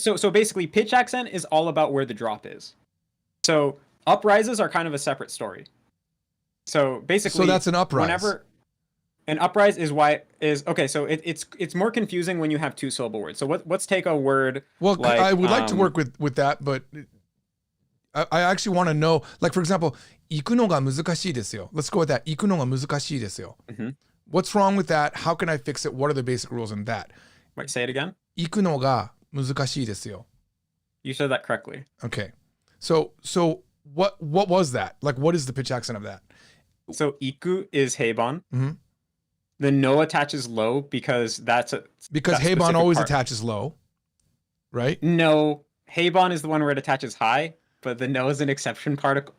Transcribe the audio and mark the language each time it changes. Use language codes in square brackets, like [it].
[en] So basically, pitch accent is all about where the drop is. So uprises are kind of a separate story. So basically, so that's an uprise. Whenever an uprise is okay. So it's more confusing when you have 2-syllable words. So let's take a word. Well, like, I would like to work with that, but I actually want to know. Like for example, [ja] 行くのが難しいですよ. [en] Let's go with that. 行くのが難しいですよ. What's wrong with that? How can I fix it? What are the basic rules in that? Wait, say it again. [ja] 行くのが難しいですよ. [en] You said that correctly. Okay. So what was that? Like what is the pitch accent of that? So iku is heiban. The no attaches low because because heiban always attaches low, right? No, heiban is the one where it attaches high, but the no is an exception particle.